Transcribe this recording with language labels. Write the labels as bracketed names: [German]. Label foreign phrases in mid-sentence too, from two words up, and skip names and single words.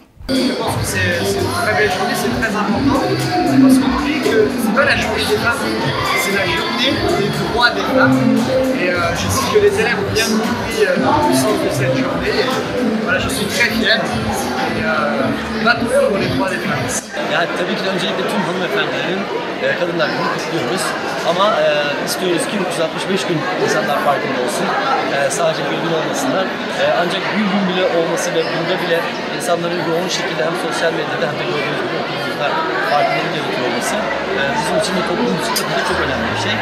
[French] Je pense que c'est une très belle journée, c'est très important, parce qu'on dit que c'est pas la journée des femmes, c'est la journée des droits des femmes. Et je sais que les élèves ont bien compris le sens de cette journée. Et, voilà, je suis très fier. Et battons pour les droits des femmes. [Turkish] Yani tabii ki de öncelikle tüm hanımefendilerin Kadınlar Günü'nü kutluyoruz. Ama istiyoruz ki 365 gün insanlar farkında olsun. Sadece bir gün olmasınlar. Ancak bir gün bile olması ve bunda bile insanların yoğun şekilde hem sosyal medyada hem de gördüğünüz gibi okulumuzda farkındalık yaratıyor olması bizim için de toplumumuz için de çok önemli bir şey.